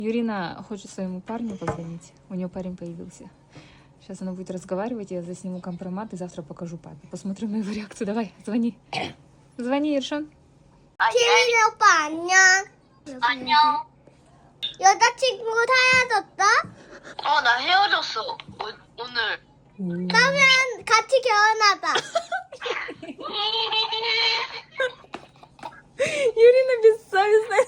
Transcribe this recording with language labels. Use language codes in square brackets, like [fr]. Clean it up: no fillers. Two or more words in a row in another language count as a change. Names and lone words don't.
[ru] Юрина хочет своему парню позвонить. У нее парень появился. Сейчас она будет разговаривать, я засниму компромат и завтра покажу папе. Посмотрим на его реакцию. Давай, звони. Звони, Ершон. [ko] 태민 오빠 안녕. 안녕. 여자친구 사라졌어? 나 헤어졌어. 오늘. 그러면 같이 결혼하자. [ru] Юрина бессовестная.